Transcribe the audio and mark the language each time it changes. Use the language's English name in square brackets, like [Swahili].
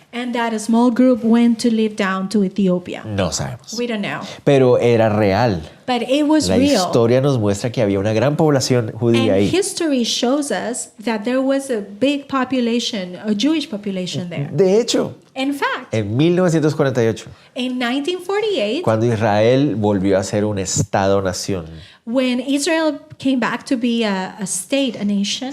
[English] and that a small group went to live down to Ethiopia. [Spanish] No sabemos. [English] We don't know. [Spanish] Pero era real. [English] But it was [Spanish] La [English] real. [Spanish] historia nos muestra que había una gran población judía [English] And [Spanish] ahí. [English] history shows us that there was a big population, a Jewish population there. [Spanish] De hecho, [English] In fact, [Spanish] en 1948, [English] in 1948, [Spanish] cuando Israel volvió a ser un estado-nación, [English] when Israel came back to be a state, a nation,